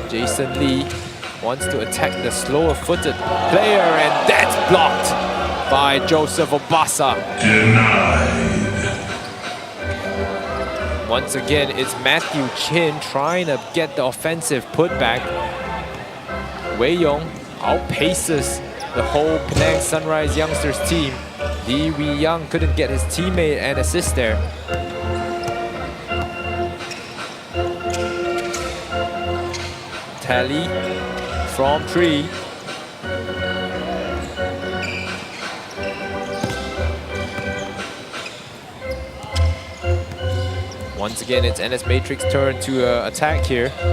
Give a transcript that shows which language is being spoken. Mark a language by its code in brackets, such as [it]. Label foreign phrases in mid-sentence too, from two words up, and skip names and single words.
[en] Jason Lee wants to attack the slower-footed player, and that's blocked by Joseph Obasa. Once again, it's Matthew Chin trying to get the offensive putback. Wei Yong outpaces the whole Penang Sunrise Youngsters team. Li Wei Young couldn't get his teammate an assist there. Tally from 3. Once again, it's NS Matrix turn to attack here.